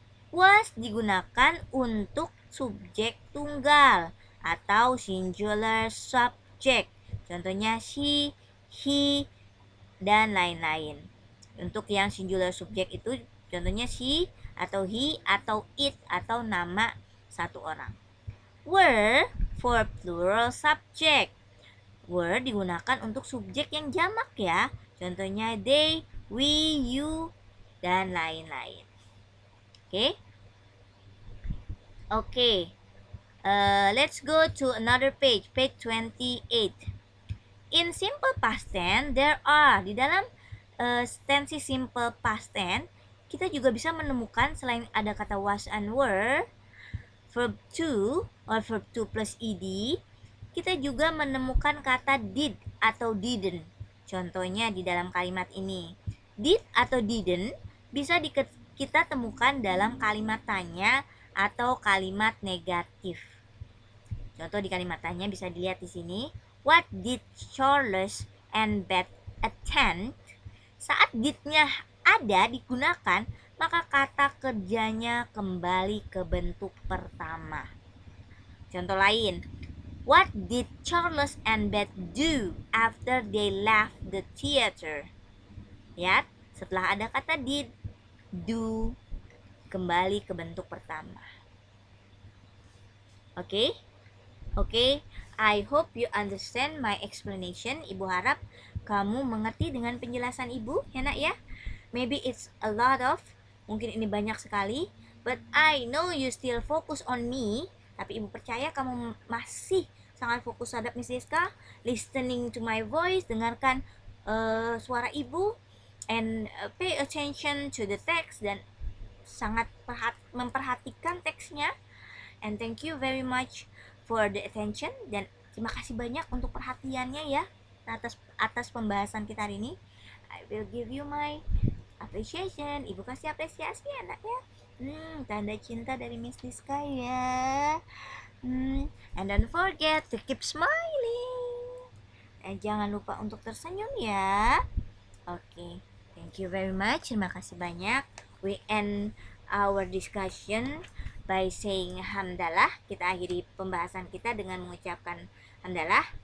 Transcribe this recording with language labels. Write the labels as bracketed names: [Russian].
[Indonesian] Was digunakan untuk subjek tunggal atau singular subject. Contohnya she, he, dan lain-lain. Untuk yang singular subject itu contohnya she atau he atau it atau nama satu orang. [English] Were for plural subject. [Indonesian] Were digunakan untuk subjek yang jamak ya. Contohnya they, we, you, dan lain-lain. [English] Oke. Let's go to another page 28. In simple past tense, there are, [Indonesian] di dalam tense simple past tense, kita juga bisa menemukan selain ada kata was and were, verb to or verb to plus ed, kita juga menemukan kata did atau didn't. Contohnya di dalam kalimat ini. Did atau didn't bisa kita temukan dalam kalimat tanya atau kalimat negatif. Contoh di kalimat tanya bisa dilihat di sini. [English] What did Charles and Beth attend? [Indonesian] Saat did-nya ada digunakan, maka kata kerjanya kembali ke bentuk pertama. Contoh lain, [English] what did Charles and Beth do after they left the theater? [Indonesian] Lihat, setelah ada kata did, do, kembali ke bentuk pertama. Oke? [English] Oke, I hope you understand my explanation. [Indonesian] Ibu harap kamu mengerti dengan penjelasan ibu, ya nak ya. [English] Maybe it's a lot of, [Indonesian] mungkin ini banyak sekali, [English] but I know you still focus on me. [Indonesian] Tapi ibu percaya kamu masih sangat fokus terhadap Miss Rizka, [English] listening to my voice, [Indonesian] dengarkan suara ibu, [English] and pay attention to the text, [Indonesian] dan sangat memperhatikan teksnya. [English] And thank you very much for the attention, [Indonesian] dan terima kasih banyak untuk perhatiannya ya atas pembahasan kita hari ini. [English] I will give you my appreciation. [Indonesian] Ibu kasih apresiasi anaknya. Tanda cinta dari Miss Rizka ya. [English] And don't forget to keep smiling. [Indonesian] Dan jangan lupa untuk tersenyum ya. [English] Oke, thank you very much. [Indonesian] Terima kasih banyak. [English] We end our discussion by saying hamdalah. [Indonesian] Kita akhiri pembahasan kita dengan mengucapkan hamdalah.